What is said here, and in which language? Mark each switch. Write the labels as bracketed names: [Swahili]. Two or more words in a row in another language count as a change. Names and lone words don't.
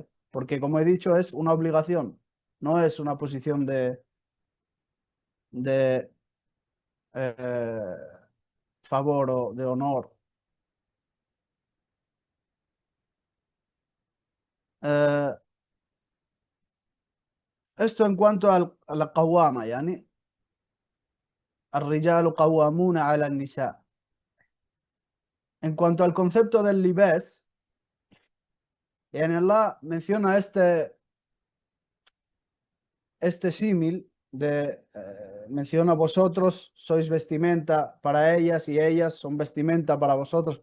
[Spanish] Porque, como he dicho, es una obligación, no es una posición de favor o de honor. Eh, esto en cuanto a la qawwama, yani, [Arabic] الرجال قوامون على النساء. [Spanish] En cuanto al concepto del libés, yani Allah menciona este símil de menciona vosotros sois vestimenta para ellas y ellas son vestimenta para vosotros.